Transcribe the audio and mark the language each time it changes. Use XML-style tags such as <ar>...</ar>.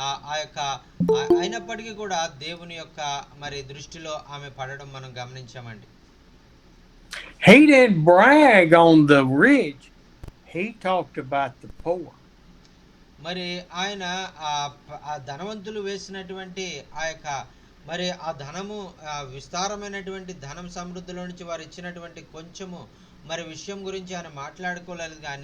<te>ఆ యొక్క అయినప్పటికీ కూడా దేవుని యొక్క మరి దృష్టిలో ఆమె పడడం మనం గమనించామండి.</te> <en>He didn't brag on the rich. He talked about the poor.</en> <te>మరి ఆయన ఆ ధనవంతులు వేసినటువంటి ఆ యొక్క మరి ఆ ధనము విస్తారమైనటువంటి ధనం సమృద్ధిలో నుంచి వారు ఇచ్చినటువంటి కొంచెము మరి విషయం గురించి ఆయన మాట్లాడాలనుకోలేదు.</te>